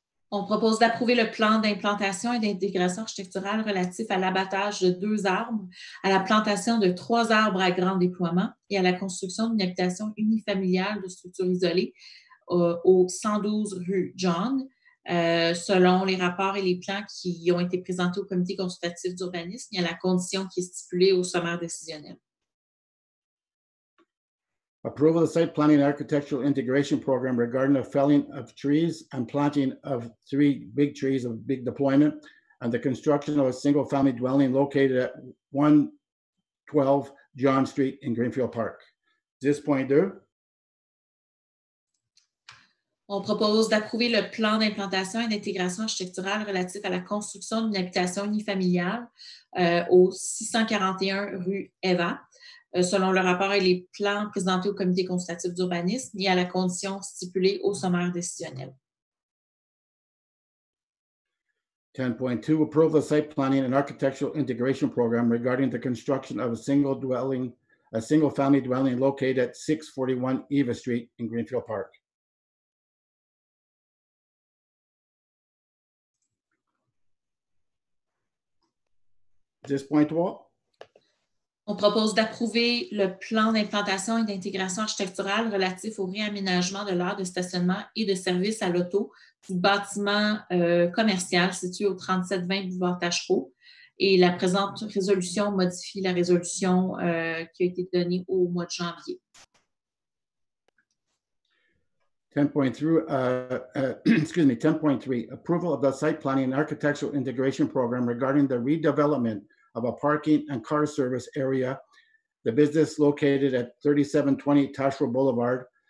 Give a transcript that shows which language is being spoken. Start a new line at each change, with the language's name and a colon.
French: On propose d'approuver le plan d'implantation et d'intégration architecturale relatif à l'abattage de 2 arbres, à la plantation de 3 arbres à grand déploiement et à la construction d'une habitation unifamiliale de structure isolée au 112 rue John, selon les rapports et les plans qui ont été présentés au comité consultatif d'urbanisme. Il y a la condition qui est stipulée au sommaire décisionnel.
English: Approval of the site planning and architectural integration program regarding the felling of trees and planting of 3 big trees of big deployment and the construction of a single-family dwelling located at 112 John Street in Greenfield Park. 10.2.
French: On propose d'approuver le plan d'implantation et d'intégration architecturale relatif à la construction d'une habitation unifamiliale au 641 rue Eva, selon le rapport et les plans présentés au comité consultatif d'urbanisme et à la condition stipulée au sommaire décisionnel.
English: 10.2, approve the site planning and architectural integration program regarding the construction of a single-family dwelling located at 641 Eva Street in Greenfield Park.
French: On propose d'approuver le plan d'implantation et d'intégration architecturale relatif au réaménagement de l'aire de stationnement et de service à l'auto du bâtiment commercial situé au 3720 boulevard Tachereau. Et la présente résolution modifie la résolution qui a été donnée au mois de janvier.
English: 10.3, approval of the site planning and architectural integration program regarding the redevelopment of a parking and car service area, the business located at 3720 Tachereau Boulevard.